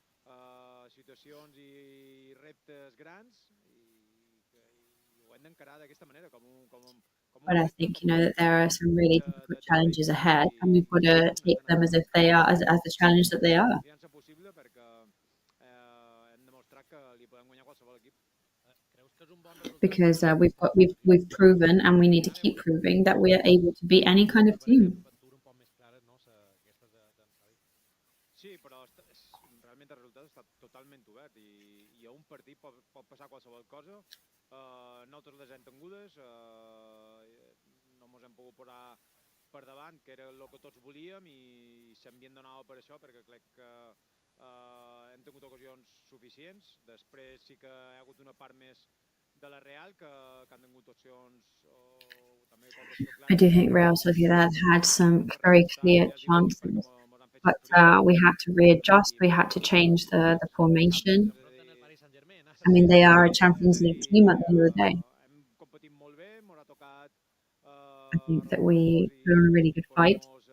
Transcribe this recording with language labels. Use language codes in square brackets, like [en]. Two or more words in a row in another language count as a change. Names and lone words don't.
[en] But I think, that there are some really difficult challenges ahead, and we've got to take them as if they are, as the challenge that they are. Because we've proven, and we need to keep proving, that we are able to beat any kind of team. [ca] Sí, però realment el resultat està totalment obert i a un partit pot passar qualsevol cosa. Nosaltres les hem tingudes, no ens hem pogut posar per davant, que era el que tots volíem, i s'havien donat per això, perquè crec que hem tingut ocasions suficients. Després sí que hi ha hagut una part més de la Real que han tingut opcions també com l'opció clara. [en] I do think Real Sociedad had some very clear chances. But we had to readjust. We had to change the formation. I mean, they are a Champions League team at the end of the day. I think that we put on a really good fight.